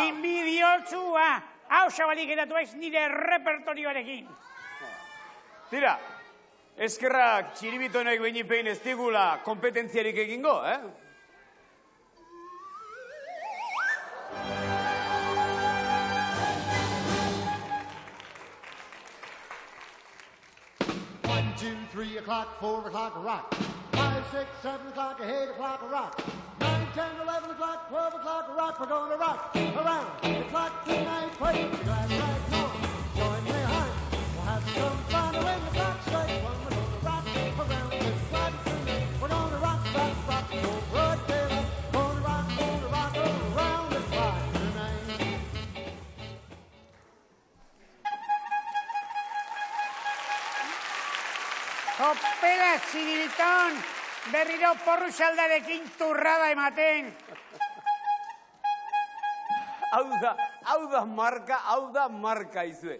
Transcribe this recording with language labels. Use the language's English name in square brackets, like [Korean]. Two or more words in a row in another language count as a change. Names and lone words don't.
[Basque] Inbidiotsua! Hau zabalik edatu ez nire repertorioarekin. Tira, eskerrak txiribitonek beinipein ez digula kompetentziarik egingo, [English] One, 2, 3 o'clock, 4 o'clock, rock. 5, 6, 7 o'clock, 8 o'clock, rock. 9, 10, 11 o'clock, 12 o'clock, rock. We're gonna rock around the clock tonight. Play the glass right now. Join me high. We'll have some fun when the clock strikes one. We're gonna rock around this clock tonight. We're gonna rock, rock, rock, so broad daylight. Gonna rock around this clock tonight. [Basque] Kopela, Txiribiton, berriro porru xaldarekin turrada ematen. Hau da marka izue.